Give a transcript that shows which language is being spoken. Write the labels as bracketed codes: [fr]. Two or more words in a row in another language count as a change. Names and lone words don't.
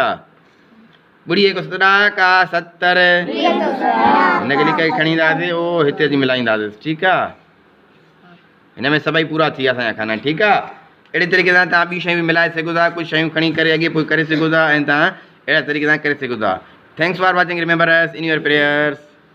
[sd] 2 1 7 ॾहाका 70, हिनखे लिख खणींदासीं, ओ हिते अची मिलाईंदासीं, ठीकु आहे। हिन में सभई पूरा थी विया असांजा खाना, ठीकु आहे। अहिड़े तरीक़े सां तव्हां ॿी शयूं बि मिलाए सघो था, कुझु शयूं खणी करे अॻे पोइ करे सघो था ऐं तव्हां अहिड़ा तरीक़े सां करे सघो था। [en] Thanks for watching. Remember us in your prayers.